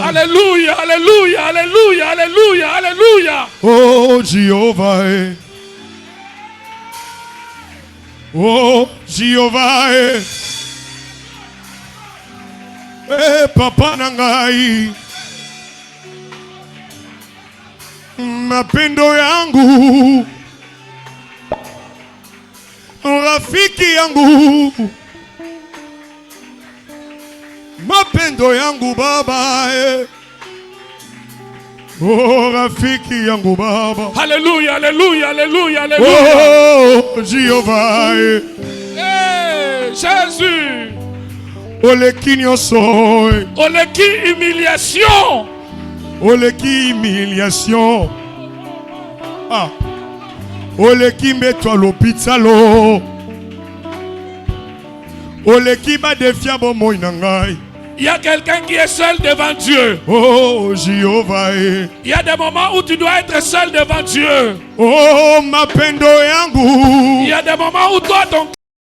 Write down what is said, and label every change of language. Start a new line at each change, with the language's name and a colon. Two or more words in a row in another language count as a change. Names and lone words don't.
French: Alléluia. Oh, Jéhovah. Oh, Jéhovah.
Lingala: Papa nangai.
Swahili: Mapendo yangu. Rafiki yangu. mapendo yangu baba oh rafiki yangu baba.
French: Alléluia, alléluia, alléluia, alléluia. Oh Jéhovah Hey, Jésus.
Lingala: oleki nyonso Oleki humiliation. oleki humiliation ah oleki mbeto l'hôpital oleki ba defia bomoi na ngai.
French: Il y a quelqu'un qui est seul devant Dieu. Oh Jéhovah il y a des moments où tu dois être seul devant Dieu.
Swahili: oh mapendo yangu
French: il y a des moments où toi ton